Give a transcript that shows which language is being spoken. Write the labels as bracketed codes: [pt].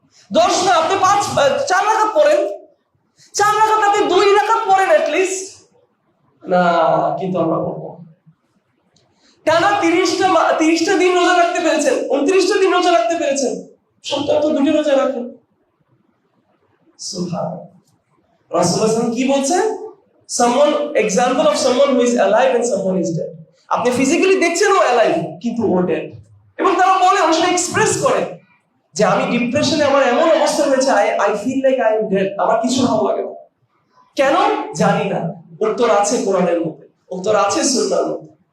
[bn] 10 না আপনি 4 রাকাত পড়েন, 4 রাকাত আপনি 2 রাকাত পড়েন এট লিস্ট না, কিন্তু আমরা পড়বো। টানা 30টা দিন রোজা রাখতে পেরেছেন, 29টা দিন রোজা রাখতে পেরেছেন, সপ্তাহে তো 2টি রোজা রাখেন। সুবহানাল্লাহ। রাসূলুল্লাহ সাল্লাল্লাহু আলাইহি ওয়াসাল্লাম কি বলছেন? [en] Example of someone who is alive and someone is dead. [bn] আপনি ফিজিক্যালি দেখছেন ও alive, কিন্তু ও dead। এবং তারা বলে, অনেক সময় এক্সপ্রেস করে যে আমি ডিপ্রেশনে, আমার এমন অবস্থা হয়েছে, [en] I feel like I am dead, [bn] আমার কিছু ভালো লাগে না। কেন জানি না। উত্তর আছে কোরআনের মধ্যে, উত্তর আছে সুন্নাহর মধ্যে।